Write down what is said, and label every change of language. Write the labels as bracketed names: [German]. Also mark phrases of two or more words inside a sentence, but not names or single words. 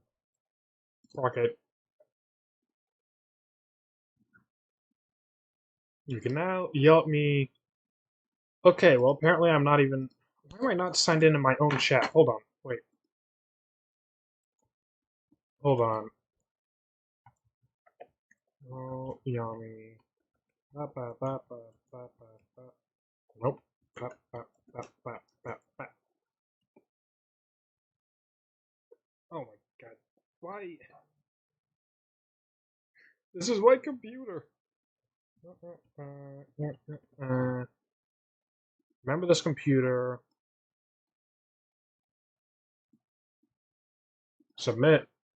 [English] Okay, you can now yell at me. Okay, well, apparently I'm not even. Why am I not signed in my own chat? Hold on, wait, hold on. Oh, yummy. Ba, ba, ba, ba, ba, ba, ba. Nope. Ba, ba, ba, ba, ba, ba. Oh my god. Why? This is my computer. Remember this computer. Submit.